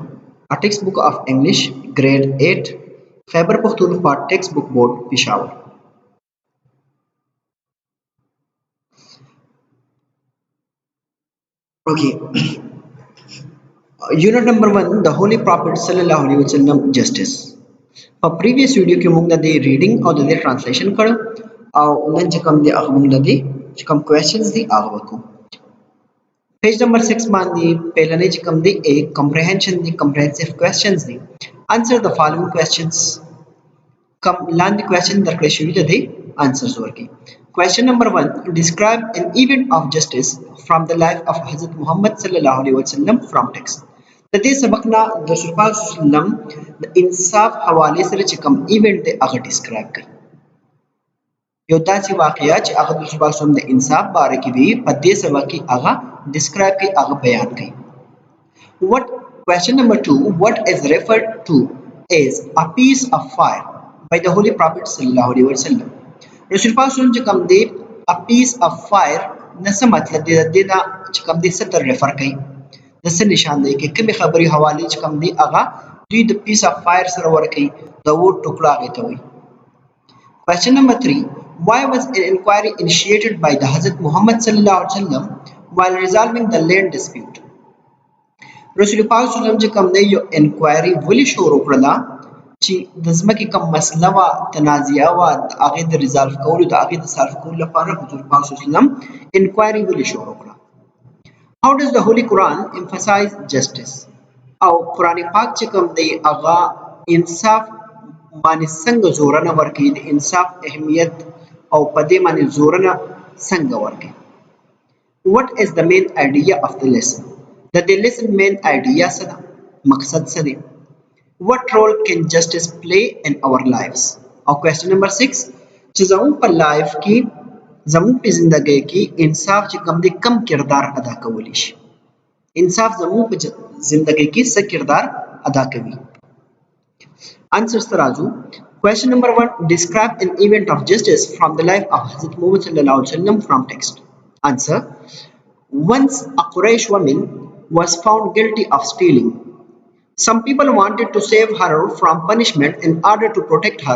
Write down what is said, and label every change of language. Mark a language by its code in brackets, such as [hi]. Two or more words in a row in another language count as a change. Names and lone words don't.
[en] A textbook of English, grade 8, Khyber Pakhtunkhwa Textbook Board, Peshawar. Okay, unit number 1, the Holy Prophet [ar] صلى الله عليه وسلم [en] Justice. [ps] په [en] previous video [ps] کې موږ د reading او د translation کړو او نن چې کوم دی هغه موږ د چې کوم questions دي هغه وکړو. [en] Page number 6 [ps] باندې پهلنې چې کوم دی [en] A comprehension [ps] دي [en] comprehensive questions [ps] دي. [en] Answer the following questions. [ps] کوم لاندې question درکړل شوی دی answers ورکړي. [en] Question number 1, describe an event of justice from the life of Hazrat Muhammad [ar] صلى الله عليه وسلم [en] from text. [ps] د دې سبق نه د رسول پاک [ar] صلی الله علیه وسلم [ps] د انصاف حواله سره چې کوم ایونت دی هغه ډیسکرایب کړي. یو داسې واقعیا چې هغه د رسول پاک [ar] صلی الله علیه وسلم [ps] د انصاف باره کې دی په دې سبق کې هغه ډیسکرایب کړي هغه بیان کړي. [en] What question number 2, what is referred to as a piece of fire by the Holy Prophet [ar] صلى الله عليه وسلم. [ps] رسول پاک [ar] صلی الله علیه وسلم [ps] چې کوم دی [en] a piece of fire [ps] نه څه مطلب دی د دې نه چې کوم دی څه ته ریفر کوي د څه نشان دی کې کومې خبرې حواله چې کوم دی هغه دوی د [en] piece of fire [ps] سره ورکړي د اور ټوکړه هغې ته وایي. [en] Question number 3, why was an inquiry initiated by the Hazrat Muhammad [ar] صلى الله عليه وسلم [en] while resolving the land dispute. [ps] رسول پاک [ar] صلی الله علیه وسلم [ps] چې کوم دی یو انکوایري ولې شروع کړله چې د ځمکې کوم مسله وه تنازعه وه د هغې د ریزالو کولو د هغې د سالف کولو لپاره حضور پاک [ar] صلی الله علیه وسلم [ps] انکوایري ولې شروع کړه. [en] How does the Holy Quran emphasize justice? [ps] او قرآن پاک چې کوم دی هغه انصاف باندې څنګه زورنه ورکوي د انصاف اهمیت او په دې باندې زورنه څنګه ورکوي. [en] What is the main idea of the lesson? [ps] د دې [en] lesson main idea [ps] څه ده؟ مقصد څه دی؟ [en] What role can justice play in our lives? او question number 6, [ps] چې زموږ په لایف کې زموږ په زندګۍ کې انصاف چې کوم دی کم کردار ادا کولی شي. انصاف زموږ په زندګۍ کې څه کردار ادا کوي. Answers ته راځو. [en] Question number 1, describe an event of justice from the life of Hazrat Muhammad [ar] صلى الله عليه وسلم [en] from text. Answer. Once a Quraysh woman was found guilty of stealing. Some people wanted to save her from punishment in order to protect her.